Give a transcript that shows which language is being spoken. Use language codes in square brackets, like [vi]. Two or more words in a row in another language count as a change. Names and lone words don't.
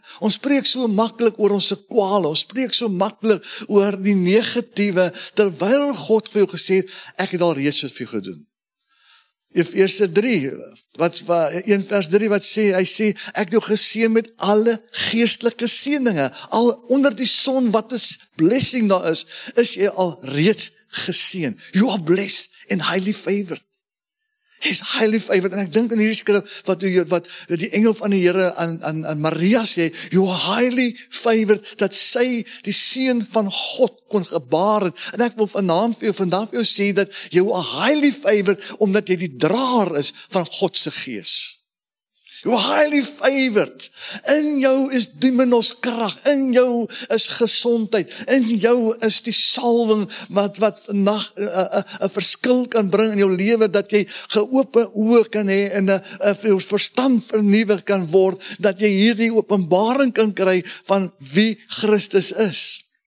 [af] Ons spreek so maklik oor ons kwale. Ons spreek so maklik oor die negatiewe, terwyl God vir jou gesê het, ek het al reeds vir jou gedoen. Efesiërs 3, 1 vers 3 wat sê, hy sê, ek het jou geseën met alle geestelike seëninge. Al onder die son wat is blessing daar is jy al reeds geseën. [en] You are blessed and highly favored. He's highly favored, [af] en ek dink in hierdie skrif, wat die engel van die Here aan Maria sê, [en] you are highly favored, [af] dat sy die seun van God kon gebaar het, en ek wil vandag vir jou sê, dat [en] you are highly favored, [af] omdat jy die draer is van God se gees. [en] You are highly favored. [af] In jou is dunamis krag, in jou is gesondheid, in jou is die salwing wat vandag 'n verskil kan bring in jou lewe, dat jy geope oë kan hê en 'n verstand vernuwe kan word, dat jy hierdie openbaring kan kry van wie Christus is.